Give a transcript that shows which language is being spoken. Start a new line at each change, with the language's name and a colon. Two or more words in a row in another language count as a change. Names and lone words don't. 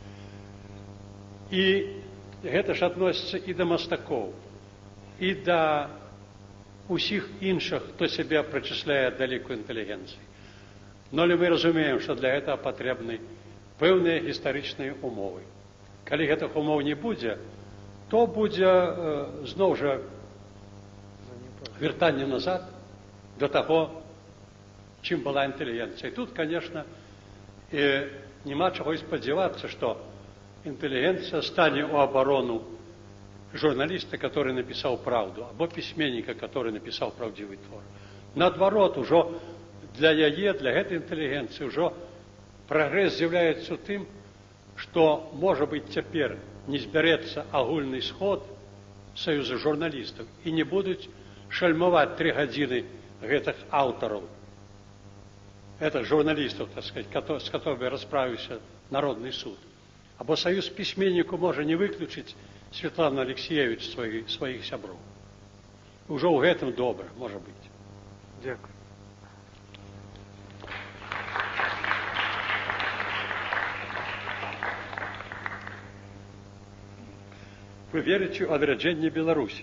Belarusian: І гэта ж адносіцца і да мастакоў, і да усіх іншых, хто сябе прычысляе да ліку інтэлігенцыі. Но мы разумеем, што для гэтага патрэбны пэўныя гістарычныя умовы. Калі гэтых умоў не будзе, то будзе зноў жа вяртанне назад
Russian: до того,
Belarusian: чым
Russian: была интеллигенция. И тут, конечно, нема чего и сподеваться, что интеллигенция станет у оборону журналиста, который написал правду, або письменника, который написал правдивый твор.
Belarusian: Наадварот, уже для яе,
Russian: для этой интеллигенции, уже прогресс з'является тем, что, может быть, теперь
Belarusian: не зберэцца агульный сход
Russian: Союза журналистов и не будут шальмовать
Belarusian: 3 гадзіны гэтых аўтараў, гэтых журналістаў,
Russian: так сказать, с которыми расправіўся Народный суд.
Belarusian: Або Союз пісьменніку можа не выключыць Светлану Алексеевич сваіх сяброў. Ужо ў гэтым добра, можа быць.
Ukrainian: Дякую.
Belarusian: Вы верыце ў адраджэнне Беларусі?